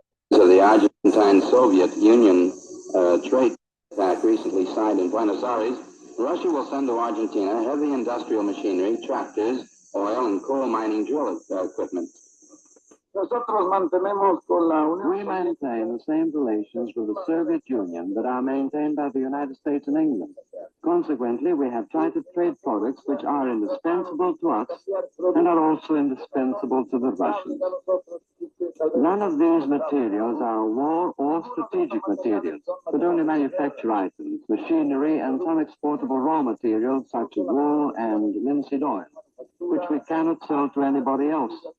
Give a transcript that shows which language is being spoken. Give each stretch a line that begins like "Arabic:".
English: So the Argentine Soviet Union trade pact recently signed in Buenos Aires Russia will send to Argentina heavy industrial machinery, tractors, oil and coal mining drill equipment.
Spanish: Nosotros mantenemos con la Unión.
English: We maintain the same relations with the Soviet Union that are maintained by the United States and England. Consequently, we have tried to trade products which are indispensable to us and are also indispensable to the Russians. None of these materials are war or strategic materials, but only manufacture items, machinery, and some exportable raw materials such as wool and linseed oil, which we cannot sell to anybody else.